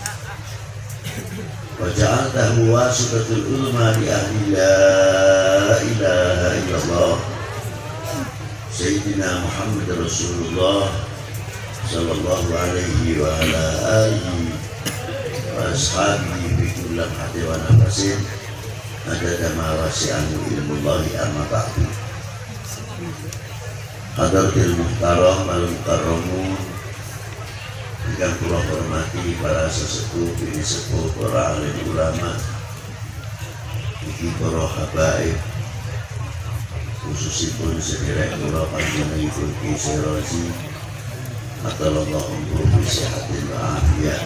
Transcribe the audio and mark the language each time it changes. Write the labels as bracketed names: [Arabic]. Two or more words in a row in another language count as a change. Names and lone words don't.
[Arabic] وجعلته واسطة العلماء لأهل لا إله إلا الله سيدنا محمد رسول الله صلى الله عليه وعلى آله وأصحابه بكل حاة ونفس عدد ما وسعه علم الله أما بعد. حضرة المحترم والمكرمون, [Javanese] ingkang kula hormati para sesepuh bini sepuh, para alim ulama, iki para habaib, khususipun sederek kula panjenenganipun Ki Serozi [Arabic] أطال الله عمره صحة وعافية.